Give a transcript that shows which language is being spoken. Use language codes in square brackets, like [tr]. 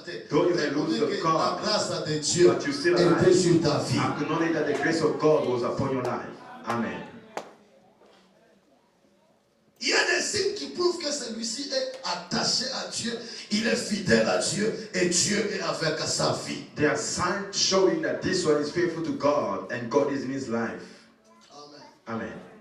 [en] Though you may lose the car, but you still alive. Acknowledge that the grace of God was upon your life. Amen. [fr] Il y a des signes qui prouvent que celui-ci est attaché à Dieu, il est fidèle à Dieu et Dieu est avec sa vie. [en] There are signs showing that this one is faithful to God and God is in his life. Amen. Amen.